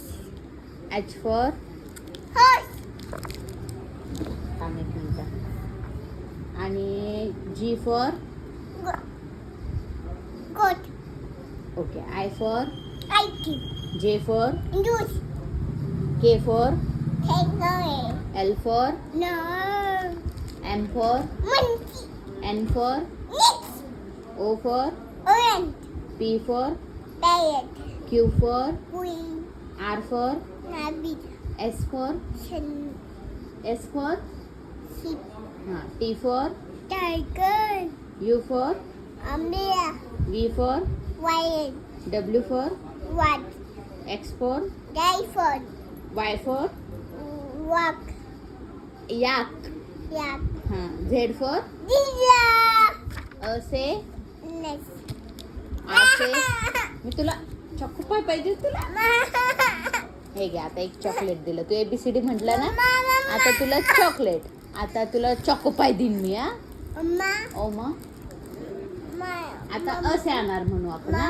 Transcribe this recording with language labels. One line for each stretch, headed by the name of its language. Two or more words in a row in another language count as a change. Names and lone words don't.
English: H for horse
Marathi: थांब एक मिनिट. आणि
English: G for goat OK. I for आयकी J for juice K for kangaroo L for no M for monkey N for next O for orange P for parrot Q for queen R for rabbit S for sun S for sheep हां T for tiger U for umbrella V for lion W for what X for typhoon Y for walk yak yak हां Z for zebra
Hindi: अ से
English: next
Hindi: आय से.
Marathi: मी तुला चॉको पाय पाहिजे तुला? हे घे आता एक चॉकलेट दिलं. तू ABCD म्हटलं ना, आता तुला चॉकलेट. आता तुला चॉको पाय देईन मी. हा mama ओ मग mama आता असे आणणार म्हणू आपण. हा?